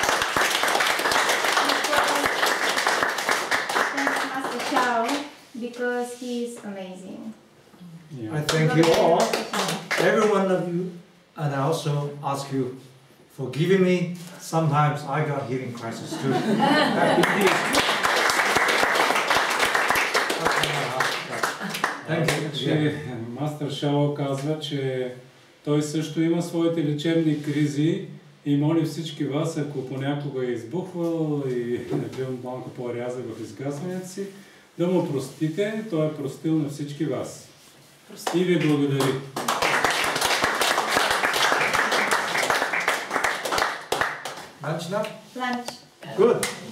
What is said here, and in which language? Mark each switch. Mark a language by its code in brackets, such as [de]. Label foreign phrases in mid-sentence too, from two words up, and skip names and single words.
[en] Thanks, Master Chao, because he is amazing. Yeah. I thank you all, every one of you, and I also ask you for giving me. Sometimes I got healing crisis too. [bg] Мастер Шао казва, че той също има своите лечебни кризи и моли всички вас, ако понякога е избухвал и е бил малко по-рязък в изказванията си, да му простите, той е простил на всички вас. И ви благодари. [en] Lunch now? Lunch. Good.